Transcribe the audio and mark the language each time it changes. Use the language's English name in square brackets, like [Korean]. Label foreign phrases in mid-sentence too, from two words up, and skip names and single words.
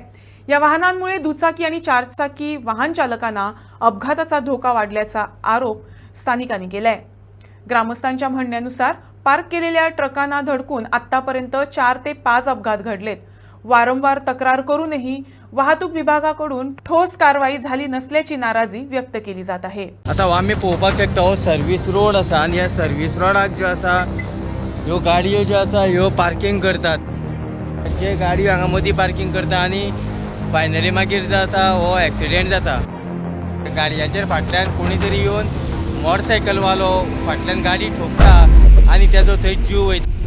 [Marathi] या वाहनांमुळे दुचाकी आणि चारचाकी वाहन चालकांना अपघाताचा धोका वाढल्याचा आरोप स्थानिकांनी केलाय। ग्रामस्थांच्या म्हणण्यानुसार पार्क केलेल्या ट्रकांना धडकून आतापर्यंत 4 ते 5 अपघात घडलेत। वारंवार तक्रार करूनही वाहतूक विभागाकडून ठोस कारवाई झाली नसल्याची नाराजी व्यक्त केली जात आहे। [Konkani] आता आम्ही पळोवपाक शकता हो [English] service road [Konkani] आसा आणि ह्या सर्व्हिस रोडाक ज्यो आसा ह्यो गाडयो ज्यो आसा ह्यो पार्किंग करतात। जे गाडयो हांगा मदीं पार्किंग करता आणि फायनली मागीर जाता हो एक्सिडेंट जाता। गाडयांचेर फाटल्यान कोणी तरी येवन मोटरसायकलवालो फाटल्यान गाडी ठोकता आणि त्याचो थंय जीव वयता।